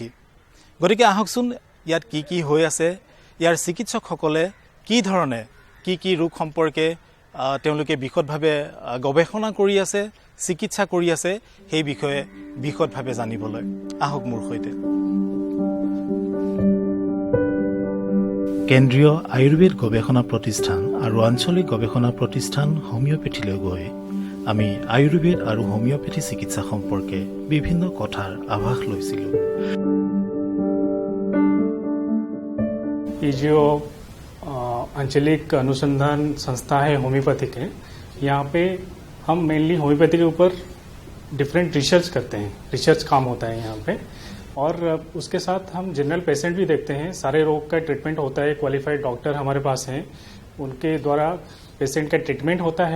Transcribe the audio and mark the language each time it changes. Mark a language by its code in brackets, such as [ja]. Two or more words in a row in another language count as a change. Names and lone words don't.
[as] গতিকে আহকচোন ইয়াত কি হৈ আছে, ইয়াৰ চিকিৎসকসকলে কি ধৰণে কি ৰোগ সম্পৰ্কে তেওঁলোকে বিশদভাৱে গৱেষণা কৰি আছে, চিকিৎসা কৰি আছে, সেই বিষয়ে বিশদভাৱে জানিবলৈ আহক মোৰ সৈতে। কেন্দ্ৰীয় আয়ুৰ্বেদ গৱেষণা প্ৰতিষ্ঠান আৰু আঞ্চলিক গৱেষণা প্ৰতিষ্ঠান হোমিওপেথিলৈ গৈ আমি আয়ুৰ্বেদ আৰু হোমিওপেথি চিকিৎসা সম্পৰ্কে বিভিন্ন কথাৰ আভাস লৈছিলোঁ। [hi] ये जो आंचलिक अनुसंधान संस्था है होम्योपैथी के, यहाँ पे हम मेनली होम्योपैथी के ऊपर डिफरेंट रिसर्च करते हैं, रिसर्च काम होता है यहाँ पे। और उसके साथ हम जनरल पेशेंट भी देखते हैं, सारे रोग का ट्रीटमेंट होता है, क्वालिफाइड डॉक्टर हमारे पास हैं, उनके द्वारा पेशेंट का ट्रीटमेंट होता है।